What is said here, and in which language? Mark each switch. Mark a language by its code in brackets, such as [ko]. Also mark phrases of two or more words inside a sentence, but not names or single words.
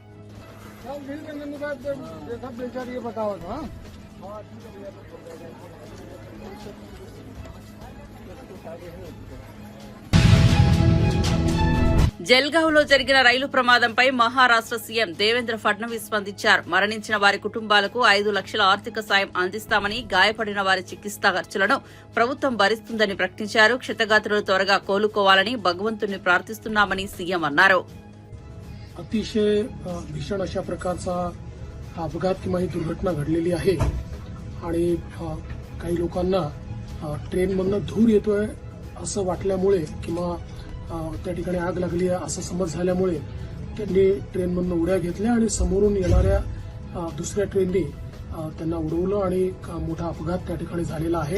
[te] జల్గావ్ లో జరిగిన రైలు ప్రమాదంపై మహారాష్ట్ర సీఎం దేవేంద్ర ఫడ్నవీస్ స్పందించారు. మరణించిన వారి కుటుంబాలకు 5 లక్షల ఆర్థిక సాయం అందిస్తామని, గాయపడిన వారి చికిత్సా ఖర్చులను ప్రభుత్వం భరిస్తుందని ప్రకటించారు. క్షతగాత్రులు త్వరగా కోలుకోవాలని భగవంతుని ప్రార్థిస్తున్నామని సీఎం అన్నారు. [mr] अतिशय भीषण अशा प्रकारचा अपघात किंवा ही दुर्घटना घडलेली आहे आणि काही लोकांना ट्रेनमधनं धूर येतोय असं वाटल्यामुळे किंवा त्या ठिकाणी आग लागली आहे असं समज झाल्यामुळे त्यांनी ट्रेनमधनं उड्या घेतल्या आणि समोरून येणाऱ्या दुसऱ्या ट्रेननी त्यांना उडवलं आणि मोठा अपघात त्या ठिकाणी झालेला आहे.